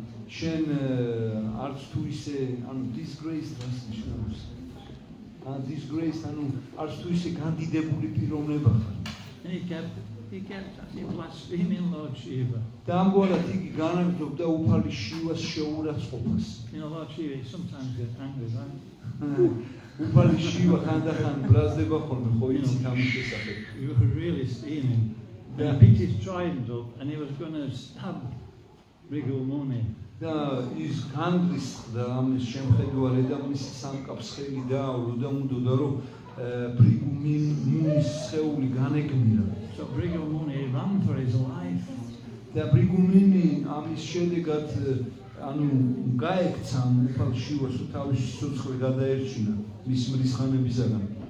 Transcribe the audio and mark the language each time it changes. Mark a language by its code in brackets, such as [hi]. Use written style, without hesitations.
[ka] შენ არც თუ ისე, ანუ disgraced რას ნიშნავს? Disgraced, ანუ არც თუ ისე განდიდებული პიროვნება ხარ. [en] And he kept blaspheming Lord Shiva. [ka] და ამგვარად იგი განაგრძობდა უფალი შივას შეურაცხყოფას. [en] You know, Lord Shiva, he sometimes gets angry, right? [ka] უფალი შივა ხანდახან ბრაზდება ხოლმე, ხო იცით ამის შესახებ. [en] You were really steaming. And he picked his trident up and he was going to stab Bhrigu Muni. [ka] და ის განგრისხდა ამის შემხედვარი და მისი სამკაფს ხელი დააურო და უნდოდა რომ ბრიგუ მუნის სხეული განეგმირა. [en] So Bhrigu Muni ran for his life. [ka] და ბრიგუ მუნი ამის შედეგად ანუ გაექცა უფალ შივას თავის სიძულე გადაერჩინა მის მრისხანებისაგან.